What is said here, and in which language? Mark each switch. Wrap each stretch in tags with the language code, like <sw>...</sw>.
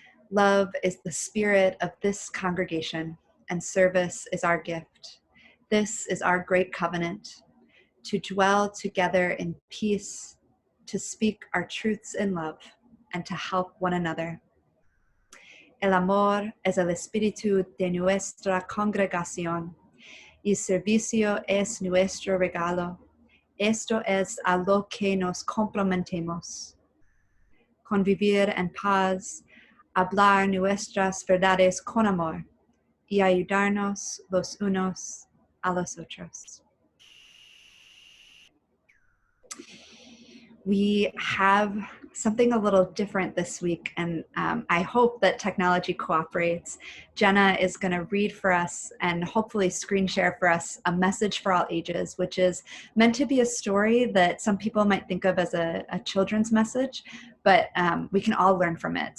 <en>Love is the spirit of this congregation, and service is our gift. This is our great covenant, to dwell together in peace, to speak our truths in love, and to help one another.</en> <es>El amor es el espíritu de nuestra congregación, y servicio es nuestro regalo. Esto es a lo que nos comprometemos. Convivir en paz, hablar nuestras verdades con amor, y ayudarnos los unos a los otros.</es> <en>We have something a little different this week, and I hope that technology cooperates. Jenna is going to read for us and hopefully screen share for us a message for all ages, which is meant to be a story that some people might think of as a children's message, but we can all learn from it.</en>